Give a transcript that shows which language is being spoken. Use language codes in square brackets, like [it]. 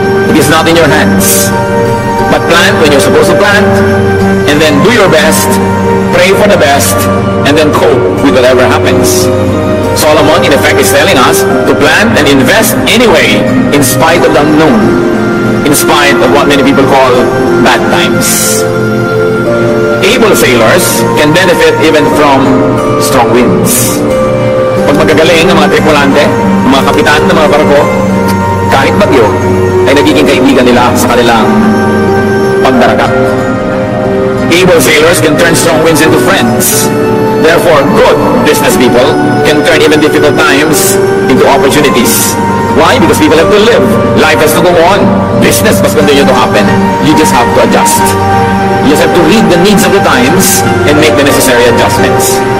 [en] It is not in your hands. But plant when you're supposed to plant, and then do your best, pray for the best, and then cope with whatever happens. Solomon, in effect, is telling us to plant and invest anyway, in spite of the unknown, in spite of what many people call bad times. Able sailors can benefit even from strong winds. [tl] Pag magagaling ang mga tripulante, ang mga kapitan ng mga barko, kahit bagyo, ay nagiging kaibigan nila sa kanilang pagdaragat. [en] Able sailors can turn strong winds into friends. Therefore, good business people can turn even difficult times into opportunities. Why? Because people have to live. Life has to go on. Business must continue to happen. You just have to adjust. yourself to read the needs of the times and make the necessary adjustments.